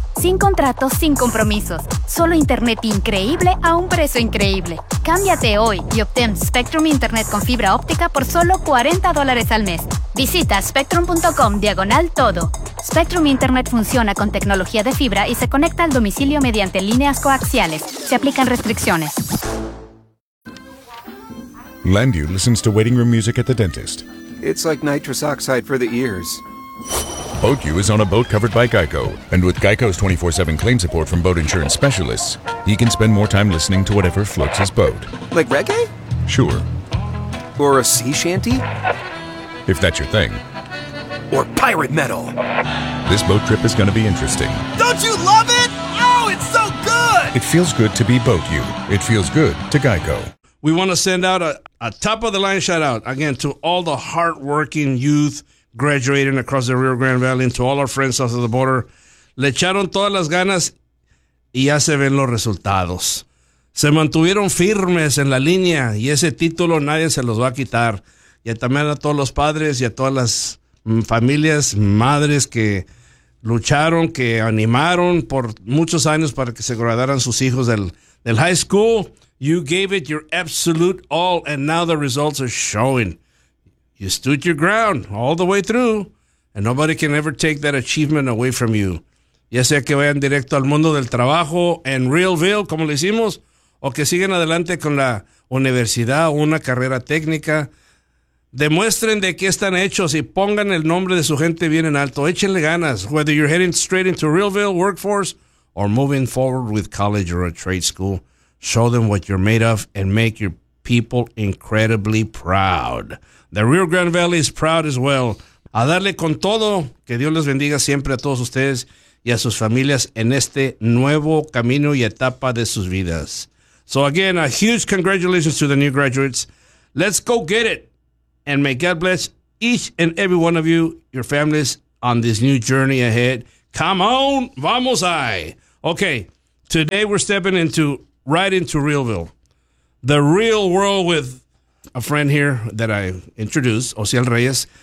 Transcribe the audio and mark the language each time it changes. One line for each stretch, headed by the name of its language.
Spanish: Sin contratos, sin compromisos. Solo internet increíble a un precio increíble. Cámbiate hoy y obtén Spectrum Internet con fibra óptica por solo $40 al mes. Visita spectrum.com/todo. Spectrum Internet funciona con tecnología de fibra y se conecta al domicilio mediante líneas coaxiales. Se aplican restricciones.
English: Landu listens to waiting room music at the dentist. It's like nitrous oxide for the ears. Boatu is on a boat covered by Geico, and with Geico's 24/7 claim support from boat insurance specialists, he can spend more time listening to whatever floats his boat. Like reggae? Sure. Or a sea shanty? If that's your thing. Or pirate metal. This boat trip is going to be interesting. Don't you love it? Oh, it's so good! It feels good to be Boatu. It feels good to Geico. We want to send out a top-of-the-line shout-out, again, to all the hard-working youth graduating across the Rio Grande Valley and to all our friends south of the border.
Spanish: Le echaron todas las ganas y ya se ven los resultados. Se mantuvieron firmes en la línea y ese título nadie se los va a quitar. Y también a todos los padres y a todas las familias, madres que lucharon, que animaron por muchos años para que se graduaran sus hijos del
English: high school. You gave it your absolute all, and now the results are showing. You stood your ground all the way through, and nobody can ever take that achievement away from you.
Spanish: Ya sea que vayan directo al mundo del trabajo en Realville, como lo hicimos, o que sigan adelante con la universidad o una carrera técnica, demuestren de qué están hechos y pongan el nombre de su gente bien en alto. Échenle ganas,
English: whether you're heading straight into Realville workforce or moving forward with college or a trade school. Show them what you're made of and make your people incredibly proud. The Rio Grande Valley is proud as well.
Spanish: A darle con todo. Que Dios les bendiga siempre a todos ustedes y a sus familias en este nuevo camino y etapa de sus vidas.
English: So again, a huge congratulations to the new graduates. Let's go get it. And may God bless each and every one of you, your families, on this new journey ahead. Come on,
Spanish: vamos ahí.
English: Okay, today we're stepping into... right into Realville, the real world, with a friend here that I introduced, Ociel Reyes.